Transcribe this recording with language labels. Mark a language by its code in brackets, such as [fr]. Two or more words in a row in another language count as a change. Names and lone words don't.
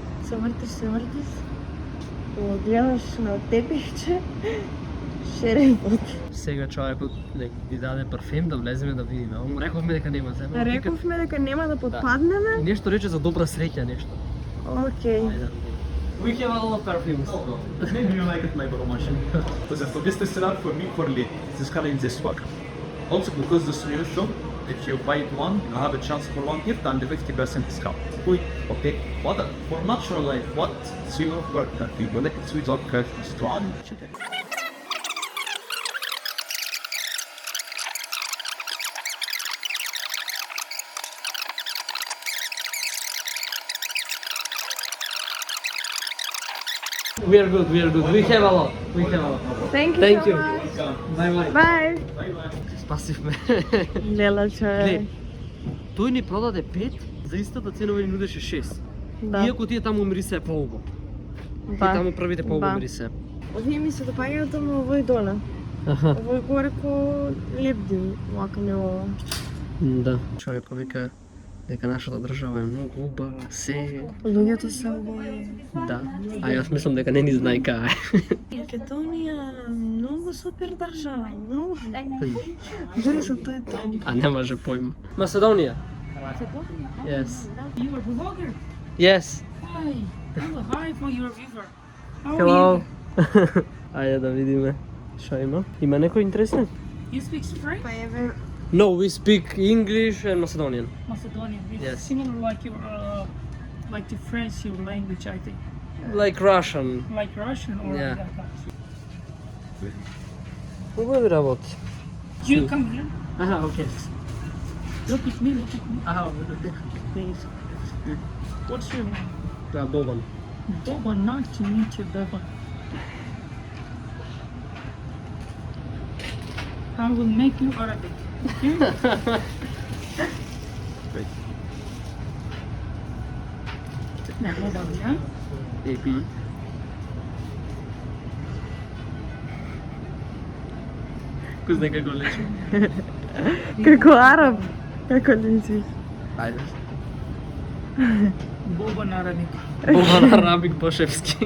[mk] Се вртиш. Гледаш на тепишче, шерен пот. Сега човекот ни даде парфем да влеземе да видиме. Рековме дека нема земја. Рековме дека нема да подпаднеме. И нешто рече за добра среќа нешто. Океј. [en] We have a lot of perfumes. Maybe you like it, my promotion. [pt] Por exemplo, [en] this is set up for me for late. This is kind of in this work. Also, because this new shop, if you buy it one, you have a chance for one gift and a 50% discount. Okay, what for natural life, what zero work that you will like sweet or strong. We are good, we are good. We have a lot. We have a lot. Thank you Thank so you. much. Bye bye. Bye. [mk] Спасив ме. Лела човек. Глед, тој ни продаде 5, за истата цена ни нудеше 6. Да. Иако тие таму мирисе поубаво. И таму првите поубаво мирисе. Овие ми се допаѓаат, ама овој доле. Аха. Овој горе ко лебди, вака не ова. Да. Човек вика дека нашата држава е многу убава, се. Луѓето се убави. Да. А јас мислам дека не ни знае кај. Македонија многу супер држава, многу. Дури што тој там. А немаше појма. Macedonија. [en] Yes. You are vlogger. Yes. Hi. Hello, hi for your viewer. How are Hello. [mk] Ајде да видиме што има. Има некој интересен? [en] you? You speak French? [mk] Па еве, [en] No, we speak English and Macedonian. Macedonian. It's Yes. similar like your like the French your language, I think. Like Russian. Like Russian or Yeah. like that. [mk] Убави работи. [en] You come here. [mk] Аха, окей. [en] Look at me, look at me. [mk] Аха, [en] Please. What's your name? [mk] да, Бобан. [en] Boba, nice to meet you, Boba. I will make you Arabic. Okay? Now, Boba, yeah? AP. [mk] Кој знае како лечи? како араб, како личиш. Ајде. [en] Boba in Arabic. [mk] Бобан арабик бошевски.